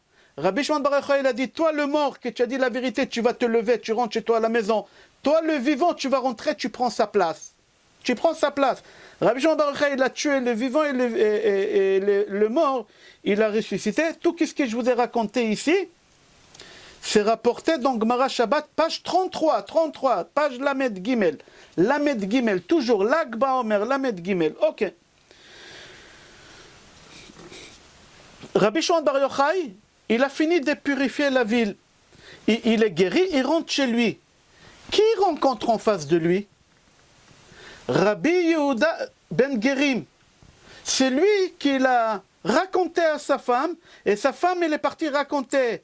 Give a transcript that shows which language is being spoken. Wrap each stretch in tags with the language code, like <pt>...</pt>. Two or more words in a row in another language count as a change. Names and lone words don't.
<fr>Rabbi Shimon Bar Yochai, il a dit, toi, le mort, que tu as dit la vérité, tu vas te lever, tu rentres chez toi à la maison. Toi, le vivant, tu vas rentrer, tu prends sa place. Tu prends sa place. Rabbi Shimon Bar Yochai, il a tué le vivant et le mort. Il a ressuscité. Tout ce que je vous ai raconté ici, c'est rapporté dans Gemara Shabbat, page 33, page</fr> <he>למד גימל. למד גימל, toujours Lag Baomer, למד גימל.</he> <fr>Ok. Rabbi Shimon Bar Yochai, il a fini de purifier la ville. Il est guéri, il rentre chez lui. Qui rencontre en face de lui? Rabbi Yehuda ben Gerim. C'est lui qui l'a raconté à sa femme, et sa femme, elle est partie raconter.</fr>